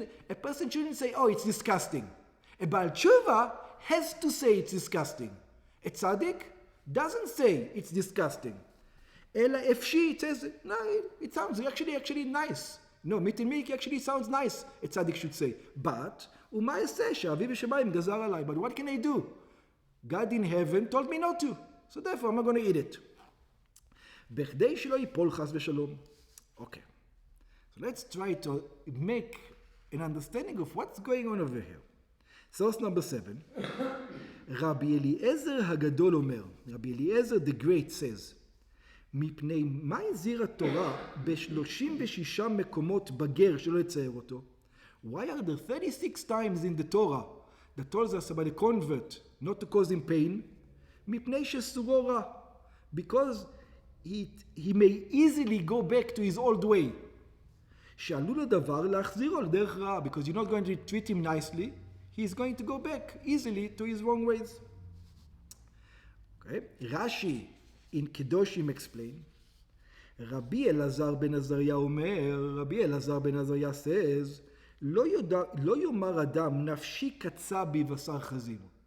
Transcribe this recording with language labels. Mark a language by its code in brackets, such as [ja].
[en] A person shouldn't say, it's disgusting. A בעל תשובה has to say it's disgusting. A tzaddik doesn't say it's disgusting. [he] אלא אפשי, [en] it says, no, it sounds actually nice. No, meat and milk actually sounds nice, a tzaddik should say. [he] But, ומה אעשה שאבי בשמיים גזר עליי? [en] But what can I do? God in heaven told me not to. So therefore I'm not going to eat it. [he] בכדי שלא ייפול חס ושלום. [en] Okay. So let's try to make an understanding of what's going on over here. Source number 7. [he] רבי אליעזר הגדול אומר, רבי אליעזר [en] the great says, [he] מפני מה הזהיר התורה ב-36 מקומות בגר שלא יצייר אותו? [en] Why are there 36 times in the Torah that tells us about a convert not to cause him pain? [he] מפני שסורו רע. [en] Because he may easily go back to his old way. [he] שעלול הדבר להחזירו על דרך רעה. [en] Because you're not going to treat him nicely, he's going to go back easily to his wrong ways. Okay? Rashi in Kedoshim explain, Rabbi Elazar ben Azariah אומר, Rabbi Elazar ben Azariah says, [he] לא יאמר אדם נפשי קצה בי בשר חזיר.